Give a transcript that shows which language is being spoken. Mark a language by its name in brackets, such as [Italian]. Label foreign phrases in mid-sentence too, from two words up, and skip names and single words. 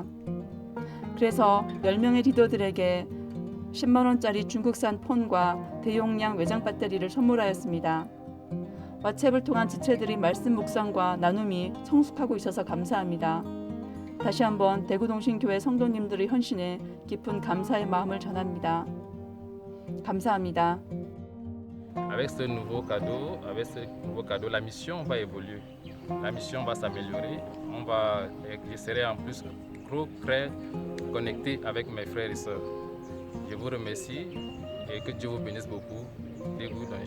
[Korean] 그래서 10명의 리더들에게 10만 원짜리 중국산 폰과 대용량 외장 배터리를 선물하였습니다. 왓츠앱을 통한 지체들이 말씀 묵상과 나눔이 성숙하고 있어서 감사합니다. 다시 한번 대구동신교회 성도님들의 헌신에 깊은 감사의 마음을 전합니다. 감사합니다. [French] Avec ce nouveau cadeau, la mission va évoluer. la mission va s'améliorer. Je serai en plus très connecté avec mes frères et sœurs. Je vous remercie et que Dieu vous bénisse beaucoup.